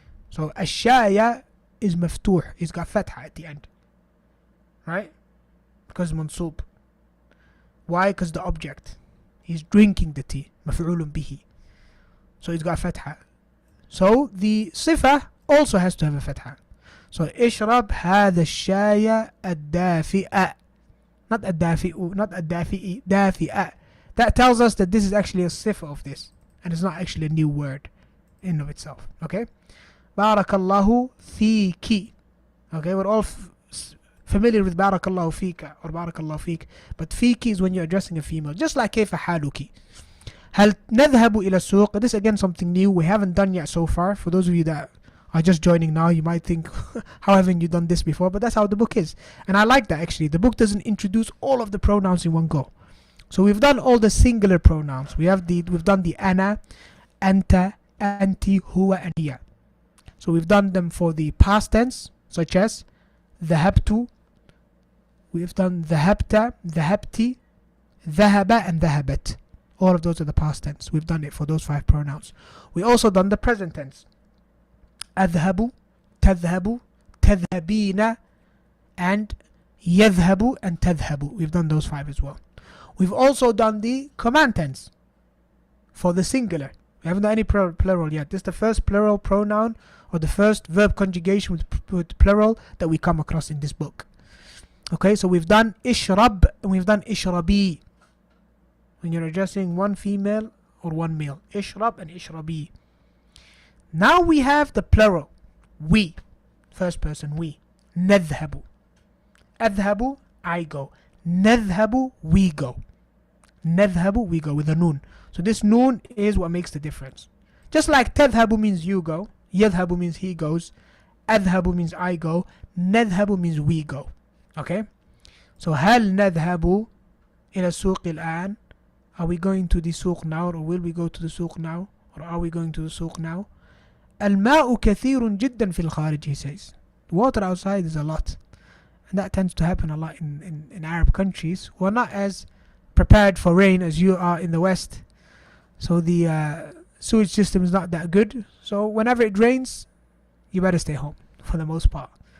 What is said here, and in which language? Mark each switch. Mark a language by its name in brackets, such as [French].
[English] So الشاي is مفتوح, it's got فتحة at the end, right? Because منصوب. Why? Because the object, he's drinking the tea, مفعول به, so it's got فتحة. So the صفة also has to have a فتحة. [Arabic] So اشرب هذا الشاي الدافئ, not الدافئ, not الدافئ, دافئ. [English] That tells us that this is actually a صفة of this, and it's not actually a new word in of itself. [Arabic] Okay. بارك الله فيك. [English] Okay, we're all familiar with [Arabic] بارك الله فيك [English] or بارك الله فيك, but فيك is when you're addressing a female, just like كيف حالك. [Arabic] هل نذهب إلى السوق? [English] This again something new we haven't done yet so far. For those of you that are just joining now, you might think how haven't you done this before? But that's how the book is, and I like that actually. The book doesn't introduce all of the pronouns in one go. So we've done all the singular pronouns. We've done the [Arabic] أنا, أنت, أنتِ, هو, and هي. [English] So we've done them for the past tense, such as ذهبت. We've done [Arabic] ذهبت, ذهبتِ, ذهب, and ذهبت. [English] All of those are the past tense. We've done it for those 5 pronouns. We also done the present tense. [Arabic] أذهب, تذهب, تذهبين, and يذهب and تذهب. [English] We've done those 5 as well. We've also done the command tense for the singular. We haven't done any plural yet. This is the first plural pronoun or the first verb conjugation with plural that we come across in this book. Okay, so we've done اشرب and we've done اشربي when you're addressing one female or one male. [Arabic] اشرب and اشربي. [English] Now we have the plural. We. First person, we. نذهب. أذهب, I go. نذهب, we go. نذهب, we go with a noon. So this noon is what makes the difference. Just like تذهب means you go, يذهب means he goes, أذهب means I go, نذهب means we go. Okay? [Arabic] So هل نذهب إلى السوق الآن? [English] Are we going to the سوق now, or will we go to the سوق now, or are we going to the سوق now? [Arabic] الماء كثير جدا في الخارج, [English] he says. The water outside is a lot. And that tends to happen a lot in Arab countries who are not as prepared for rain as you are in the West. So the sewage system is not that good. So whenever it rains, you better stay home for the most part.